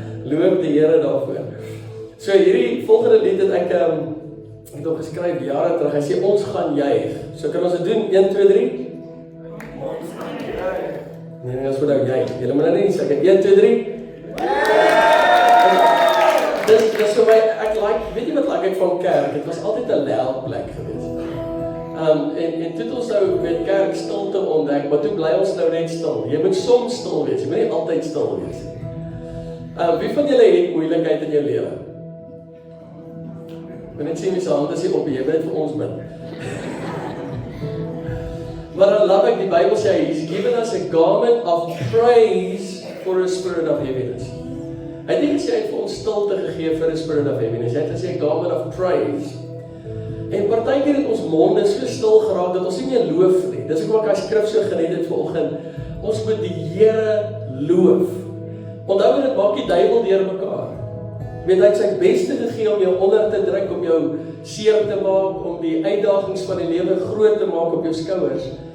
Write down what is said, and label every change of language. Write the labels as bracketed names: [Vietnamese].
[Afrikaans] Loof die Here daarvoor. So hierdie volgende lied het ek het hom geskryf jare terug. Hy sê ons gaan juig. So kan ons dit doen? 1 2 3. Ons gaan juig. Nee, ons moet nou juig. Julle moet nou nie sê 1 2 3. Dis vir my, weet jy wat ek van kerk? Dit was altyd 'n loud plek geweest. En toe het ons nou met kerk stilte ontdek, maar toe bly ons nou net stil. Jy moet soms stil wees, jy moet nie altyd stil wees. Wie van julle het moeilikheid in jou lewe? Ek wil net sien wie se hande sê op, jy weet vir ons bid. Maar dan love ek, die Bybel sê, [English] He's given us a garment of praise for a spirit of heaviness. [Afrikaans] Hy het nie gesê, hy het vir ons stilte gegee vir [English] a spirit of heaviness. [Afrikaans] Hy het gesê, [English] a garment of praise. [Afrikaans] En partykeer het ons monde so stil geraak, dat ons nie meer loof nie. Dis ook wat ek skrif so geniet het vanoggend. Ons moet die Here loof. Onthou dit maak die duiwel deur mekaar. Weet hy het sy beste gegee om jou onder te druk, om jou seer te maak, om die uitdagings van die lewe groot te maak op jou skouers.